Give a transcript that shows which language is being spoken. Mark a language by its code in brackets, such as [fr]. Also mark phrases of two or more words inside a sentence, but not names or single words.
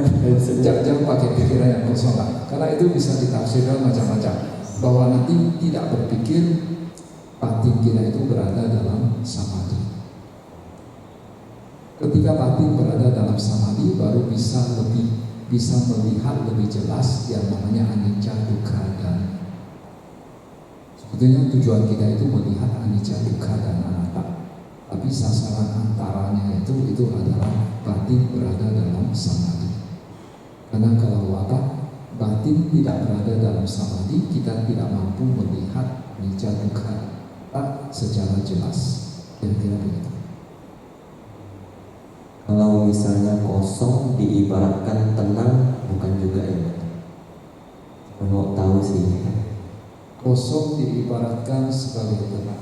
[id] jangan pakai pikiran yang kosong lah, karena itu bisa ditafsirkan macam-macam. Bahwa nanti tidak berpikir, batin kita itu berada dalam samadhi. Ketika batin berada dalam samadhi, baru bisa melihat lebih jelas yang namanya [pi] anicca, dukkha, [id] dan sebetulnya tujuan kita itu melihat [pi] anicca, dukkha, [id] dan anatta. Tapi sasaran antaranya itu adalah batin berada dalam samadhi. Karena kalau batin tidak berada dalam samadhi, kita tidak mampu melihat [pi] anicca, dukkha [id] secara jelas. Kira-kira begitu. Kalau misalnya kosong diibaratkan tenang, bukan juga ya Bante? Mau tahu sih. Kosong diibaratkan sebagai tenang.